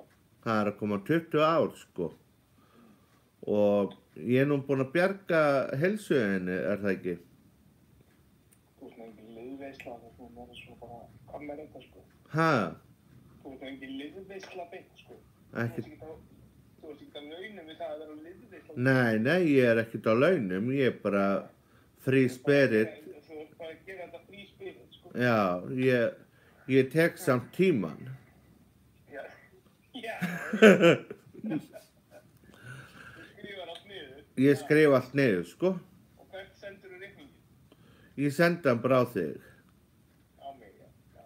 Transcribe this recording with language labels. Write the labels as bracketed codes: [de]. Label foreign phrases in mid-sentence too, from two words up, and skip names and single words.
[is] Það er að koma 20 ár sko og ég er nú búinn að bjarga heilsuðinni, er það ekki? Þú ert engin liðveisla, þú er svo bara, hvað með þetta sko? Ha? Þú ert engin liðveisla beint sko. Ekki. Þú ert ekki á launum við það að vera liðveisla. Nei, ég er ekkert á launum, ég er bara [en] free spirit. [is] Þú ert bara að gera þetta [en] free spirit [is] sko. Já, ég tek samt tíman. Já. Ég skrifa allt niður, sko. Og hvert sendur þú reikningin? Ég senda hann bara á þig. Á mig, já.